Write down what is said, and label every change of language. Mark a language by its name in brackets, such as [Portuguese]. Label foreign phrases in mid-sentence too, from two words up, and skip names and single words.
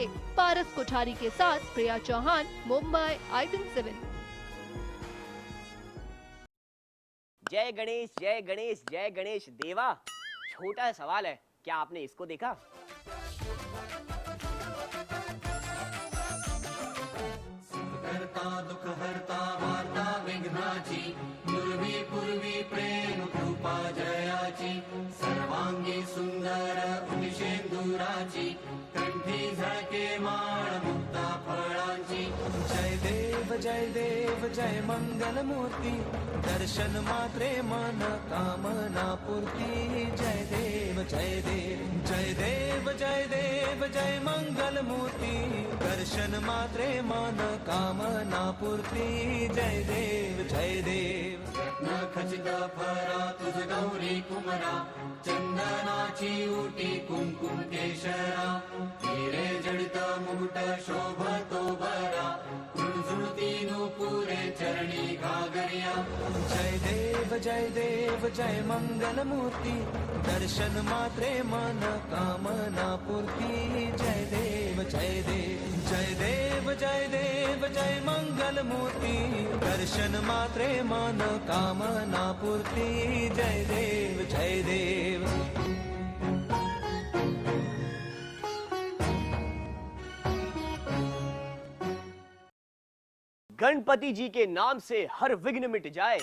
[Hindi] पारस कोठारी के साथ प्रिया चौहान, मुंबई, IBN 7। जय गणेश, जय गणेश, जय गणेश देवा। छोटा सवाल है, क्या आपने इसको देखा? [Marathi] करता दुख हरता वार्ता विघ्नाची, पूर्वी पूर्वी प्रेम कृपा जयाची, सर्वांगी सुंदर उदिशेंदुराची, कंठी झळके माळ मुक्ता फळांची। जय देव जय मंगल मूर्ती, दर्शन मात्रे मन कामना पूर्ती। जय देव जय देव जय देव जय देव जय मंगल मूर्ती, दर्शन मात्रे मन कामना पूर्ती। जय देव जय देव। न खचित फरा तुझ गौरी कुमरा, चंदनाची उटी कुंकुम केशरा, हिरे जडित मुकुट शोभतो बरा, कुंजुळती नूपुरे चरणी घागरिया। जय देव जय मंगल मूर्ती, दर्शन मात्रे मन कामना पूर्ती। जय देव जय देव जय देव जय देव जय मंगल मूर्ती, दर्शन मात्रे मन कामना पूर्ती। जय देव जय देव। [Hindi] गणपति जी के नाम से हर विघ्न मिट जाए।